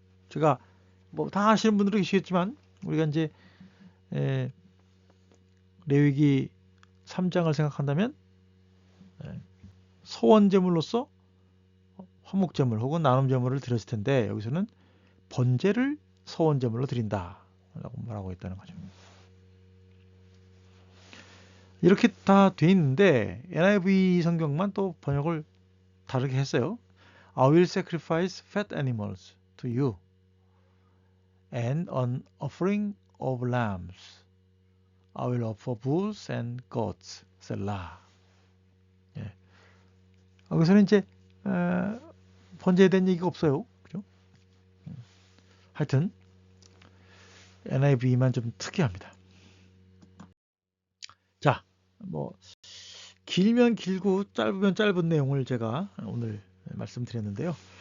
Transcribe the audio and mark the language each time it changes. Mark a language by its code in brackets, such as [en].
[ko] 제가 뭐 다 아시는 분들도 계시겠지만 우리가 이제 레위기 3장을 생각한다면 소원제물로서 화목제물 혹은 나눔제물을 드렸을 텐데 여기서는 번제를 소원제물로 드린다라고 말하고 있다는 거죠. 이렇게 다 돼 있는데 NIV 성경만 또 번역을 다르게 했어요. [en] I will sacrifice fat animals to you and an offering of lambs. I will offer bulls and goats. [ko] 셀라. 예. 여기서는 이제 번제에 대한 얘기가 없어요. 그죠? 하여튼 NIV만 좀 특이합니다. 자, 뭐 길면 길고 짧으면 짧은 내용을 제가 오늘 말씀드렸는데요.